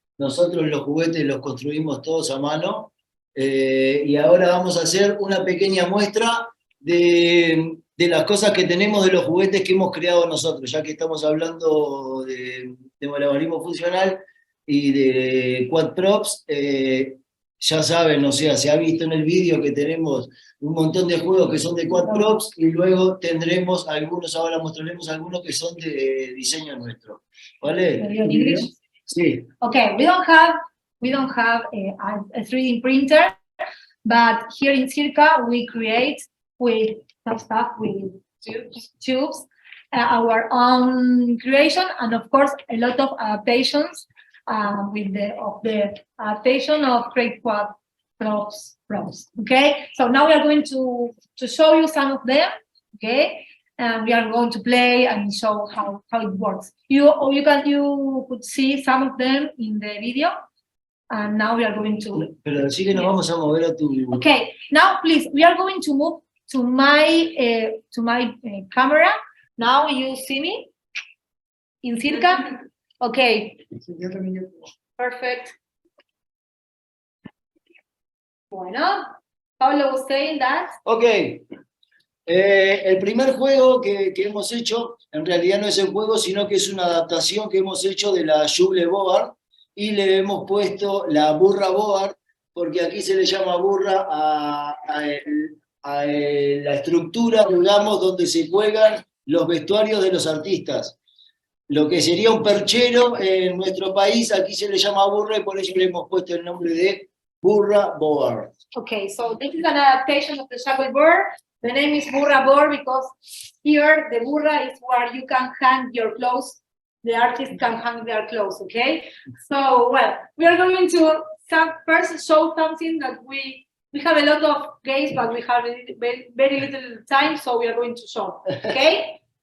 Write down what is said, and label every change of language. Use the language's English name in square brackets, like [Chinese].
[Spanish] Nosotros los juguetes los construimos todos a mano, y ahora vamos a hacer una pequeña muestra de las cosas que tenemos de los juguetes que hemos creado nosotros, ya que estamos hablando de malabarismo funcional y de Quat Props. Ya saben, o sea, se ha visto en el vídeo que tenemos un montón de juegos que son de Quat Props, y luego tendremos algunos, ahora mostraremos algunos que son de diseño nuestro. ¿Vale? Sí. [English] Okay, we don't have a 3D printer, but here in Circa we create with some stuff with tubes, our own creation, and of course a lot of patience with the passion of Craig Quat Props. Okay, so now we are going to show you some of them. Okay, and we are going to play and show how it works. You could see some of them in the video, and now we are going to. [Spanish] Pero sí que nos vamos a mover a tu. [English] Okay, now please, we are going to move to my camera. Now you see me in Circa. Okay. Perfect. [Spanish] Bueno, [English] Pablo was saying that. Ok. [Spanish] El primer juego que hemos hecho, en realidad no es el juego, sino que es una adaptación que hemos hecho de la Juggling Board, y le hemos puesto la burra board, porque aquí se le llama burra a la estructura, digamos, donde se juegan los vestuarios de los artistas. Lo que sería un perchero en nuestro país, aquí se le llama burra, y por eso le hemos puesto el nombre de burra board. [English] Okay, so this is an adaptation of the Juggling Board. The name is burra board because here the burra is where you can hang your clothes. The artist can hang their clothes, okay? So, well, we are going to first show something that we have a lot of games, but we have very little time, so we are going to show, okay?